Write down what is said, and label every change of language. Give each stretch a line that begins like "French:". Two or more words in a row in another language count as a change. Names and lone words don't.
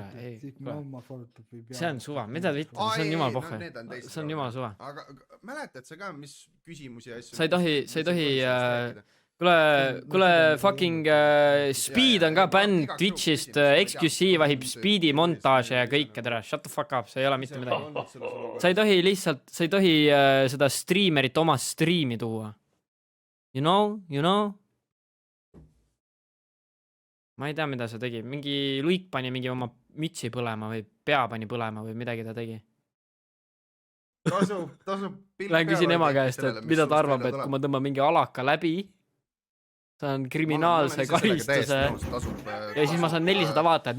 Estonian: See on suva, mida te vitte, see on jumal pohhu. See on jumal suva. Aga mäletad sa ka, mis küsimusi ja asju? Sa ei tohi, kuule, fucking Speed on ka bänd Twitchist, XQC vahib Speedi montaaže ja kõike, tere.
English: Shut the fuck up,
Estonian: see ei ole mitte midagi. Sa ei tohi seda streamerit oma streami tuua.
English: You know?
Estonian: Ma ei tea, mida see tegi. Mingi luik pani mingi oma mütsi põlema või pea pani põlema või midagi ta tegi. Lähen küsin ema käest, et mida ta arvab, et kui ma tõmban mingi alaka läbi, saan kriminaalse karistuse ja siis ma saan 400 vaatajat.